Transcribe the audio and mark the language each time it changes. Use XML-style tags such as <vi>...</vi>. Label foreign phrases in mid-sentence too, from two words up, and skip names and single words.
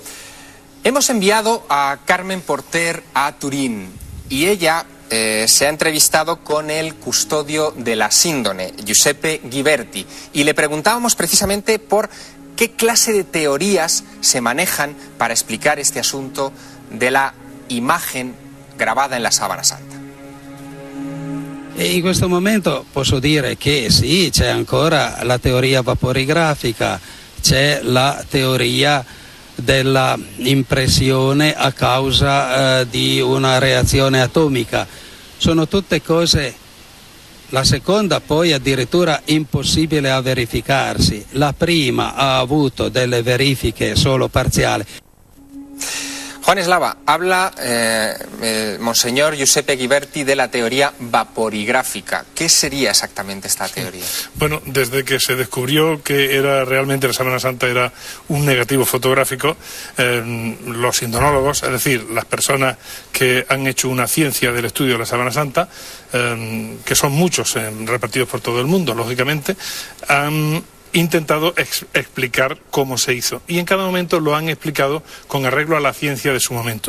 <es>Hemos enviado a Carmen Porter a Turín y ella se ha entrevistado con el custodio de la Síndone, Giuseppe Ghiberti, y le preguntábamos precisamente por qué clase de teorías se manejan para explicar este asunto de la imagen grabada en la sábana santa.</es> <it>E in questo momento posso dire che sì, c'è ancora la teoria vaporigrafica, c'è la teoria della impressione a causa di una reazione atomica. Sono tutte cose, la seconda poi addirittura impossibile a verificarsi. La prima ha avuto delle verifiche solo parziali.</it> <es>Juan Eslava, habla Monseñor Giuseppe Ghiberti de la teoría vaporigráfica. ¿Qué sería exactamente esta teoría? Bueno, desde que se descubrió que era realmente la sábana santa era un negativo fotográfico, los sindonólogos, es decir, las personas que han hecho una ciencia del estudio de la sábana santa, que son muchos repartidos por todo el mundo, lógicamente, han intentado explicar cómo se hizo y en cada momento lo han explicado con arreglo a la ciencia de su momento.</es>